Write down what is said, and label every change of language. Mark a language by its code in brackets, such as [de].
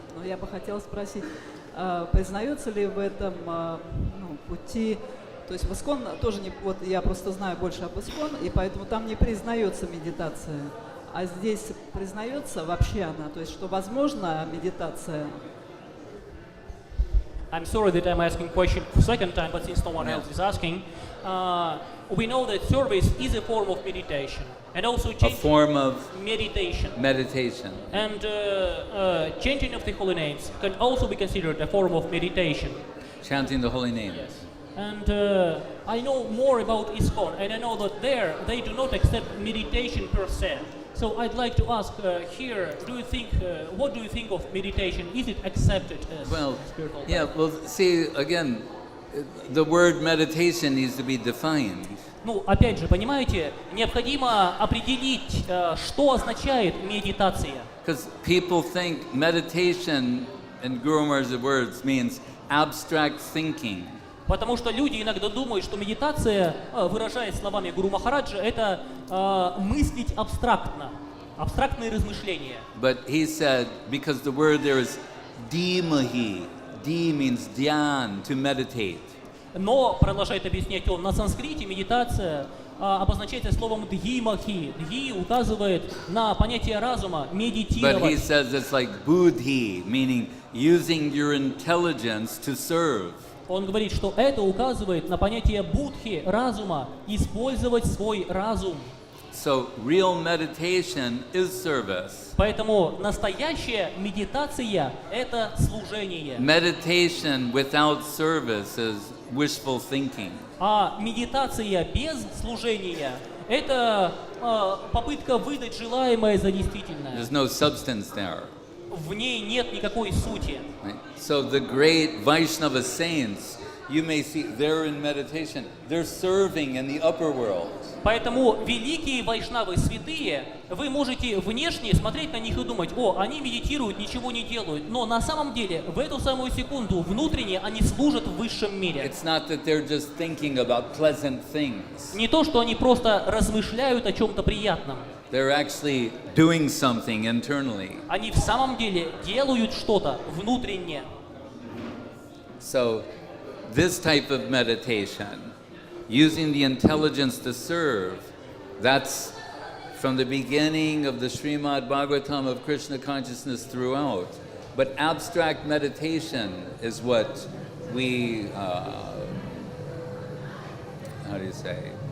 [ru] Но я бы хотела спросить, признается ли в этом пути, то есть в ИСККОН тоже не, вот я просто знаю больше об ИСККОН, и поэтому там не признается медитация, а здесь признается вообще она, то есть что возможно медитация. [en] I'm sorry that I'm asking question for second time, but since no one else is asking, we know that service is a form of meditation, and also A form of meditation. meditation. And chanting of the holy names can also be considered a form of meditation. Chanting the holy name. Yes. And I know more about ISKCON, and I know that there they do not accept meditation per se. So I'd like to ask here, what do you think of meditation? Is it accepted as Well, spiritual yeah, practice? well, see, again, the word meditation needs to be defined. [ru] Ну, опять же, понимаете, необходимо определить, что означает медитация. [en] Because people think meditation, in Guru Maharaj's words, means abstract thinking. [ru] Потому что люди иногда думают, что медитация, выражаясь словами Гуру Махараджа, это мыслить абстрактно, абстрактные размышления. [en] But he said, because the word there is dhimahi, di means dhyan, to meditate. [ru] Но, продолжает объяснять он, на санскрите медитация обозначается словом дхимахи. Дхи указывает на понятие разума, [en] But he [ru] медитировать. [en] says it's like buddhi, meaning using your intelligence to serve. [ru] Он говорит, что это указывает на понятие будхи, разума, использовать свой разум. [en] So real meditation is service. [ru] Поэтому настоящая медитация – это служение. [en] Meditation without service is wishful thinking. [ru] А медитация без служения – это попытка выдать желаемое за действительное. [en] There's no substance there. [ru] В ней нет никакой сути. [en] Right? So the great Vaishnava saints, you may see they're in meditation. They're serving in the upper world. [ru] Поэтому великие вайшнавы, святые, вы можете внешне смотреть на них и думать: о, они медитируют, ничего не делают. Но на самом деле, в эту самую секунду, внутренне они служат в высшем мире. [en] It's not that they're just thinking about pleasant things. [ru] Не то, что они просто размышляют о чем-то приятном. [en] They're actually doing something internally. [ru] Они в самом деле делают что-то внутренне. [en] So this type of meditation, using the intelligence to serve, that's from the beginning of the Srimad Bhagavatam of Krishna consciousness throughout. But abstract meditation is what we, how do you say?